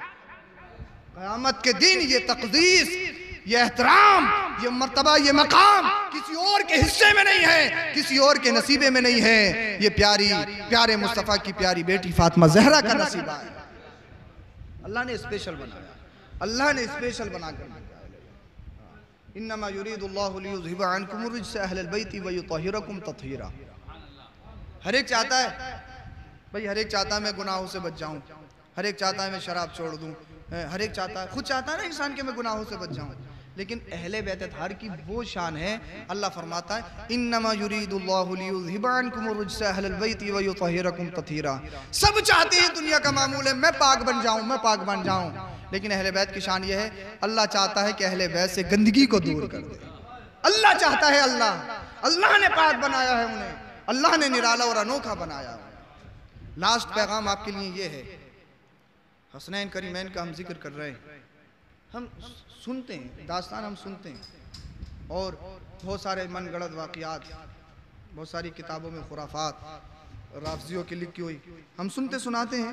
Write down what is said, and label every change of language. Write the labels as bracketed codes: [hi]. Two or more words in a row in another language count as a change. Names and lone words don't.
[ur] قیامت کے دن یہ تقدیس، یہ احترام، یہ مرتبہ، یہ مقام کسی اور کے حصے میں نہیں ہے، کسی اور کے نصیبے میں نہیں ہے. یہ پیارے مصطفیٰ کی پیاری بیٹی فاطمہ زہرا کا نصیبہ ہے. اللہ نے اسپیشل بنایا، اللہ نے اسپیشل بنا کر بنایا. [ar] إنما يريد الله ليذهب عنكم الرجس أهل البيت ويطهركم تطهيرا. [ur] ہر ایک چاہتا ہے بھائی، ہر ایک چاہتا ہے میں گناہوں سے بچ جاؤں، ہر ایک چاہتا ہے میں شراب چھوڑ دوں، ہر ایک چاہتا ہے، خود چاہتا ہے نا انسان کے میں گناہوں سے بچ جاؤں. لیکن اہل بیت اطہار کی وہ شان ہے، اللہ فرماتا ہے [ar] إنما يريد الله ليذهب عنكم الرجس أهل البيت ويطهركم تطهيرا. [ur] سب چاہتے ہیں، دنیا کا معمول ہے، میں پاک بن جاؤں، میں پاک بن جاؤں. لیکن اہل بیت کی شان یہ ہے، اللہ چاہتا ہے کہ اہل بیت سے گندگی کو دور کر دے. اللہ چاہتا ہے، اللہ نے پاک بنایا ہے انہیں، اللہ نے نرالا اور انوکھا بنایا ہے. لاسٹ پیغام آپکے لیے یہ ہے، حسنین کریمین کا ہم ذکر کر رہے ہیں، ہم سنتے ہیں داستان، ہم سنتے ہیں اور بہت سارے من گھڑت واقعات، بہت ساری کتابوں میں خرافات رافضیوں کی لکھی ہوئی ہم سنتے سناتے ہیں.